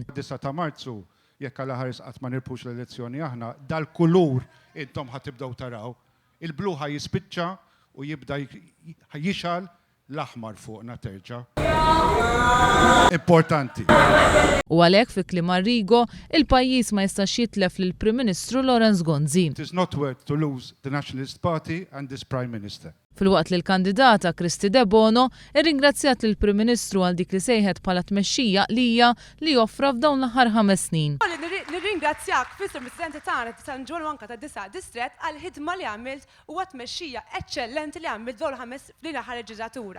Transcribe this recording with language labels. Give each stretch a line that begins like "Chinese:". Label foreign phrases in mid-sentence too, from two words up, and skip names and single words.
Maltese: 9 ta' Marzu jekk għal ħares qatt ma nirbux l-elezzjoni aħna, dal-kulur intom ħatibdew taraw, il-blu jispiċċa u jibda jixal l-aħmar fuqna terġa'. Importanti. U għalhekk fi kliem Arrigo, il-pajjiż ma jistax jitlef lill-Prim Ministru Lorenz Gonzi.
English: It is not worth to lose the Nationalist Party and this Prime Minister.
Maltese: Filwaqt li l-kandidata Kristi De Bono irringrazzjat lill-Prim Ministru għal dik li sejħet bħala tmexxija lija li joffra f'dawn l-aħħar 5 snin. Nirringrazzjak fissur Presidenti tagħna ta' San Ġwan u anke tad-9 distrett għal ħidma li għamilt u tmexxija eċċellenti li għamilt dawn l-aħħar leġislatura.